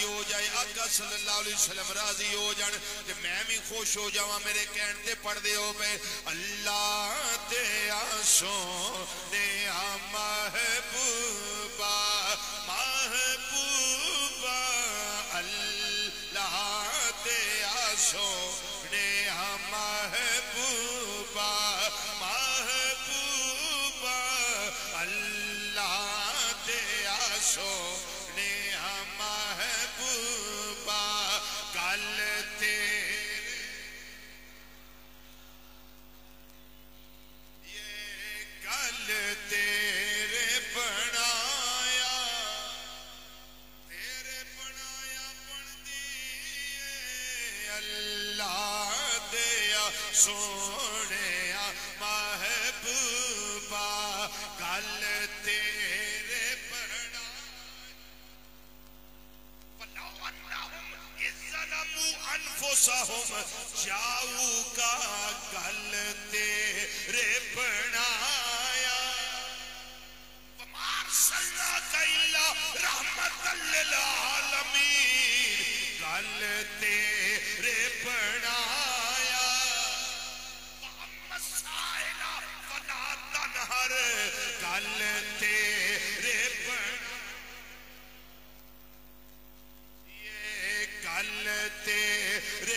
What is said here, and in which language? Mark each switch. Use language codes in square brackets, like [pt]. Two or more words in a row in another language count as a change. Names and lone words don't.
[pa] ہو جائے آقا [ar] صلی اللہ علیہ وسلم [pa] راضی ہو جان تے میں بھی خوش ہو جاواں میرے کہن تے پڑھ دے ہو پے اللہ تیرا سونیا محبوبا محبوبا اللہ تیرا سونیا محبوبا محبوبا اللہ دیا سونے محبوبا گل تیرے یہ گل تیرے بنایا بن دیے اللہ دیا سونے محبوبا گل تیرے [ar] فلو انہم اذ ظلموا انفسہم جاؤک [pa] گل تیرے بنایا [ar] وما ارسلناک الا رحمۃ للعالمین [pa] گل تیرے بنایا ہر گل تیرے یہ گل تیرے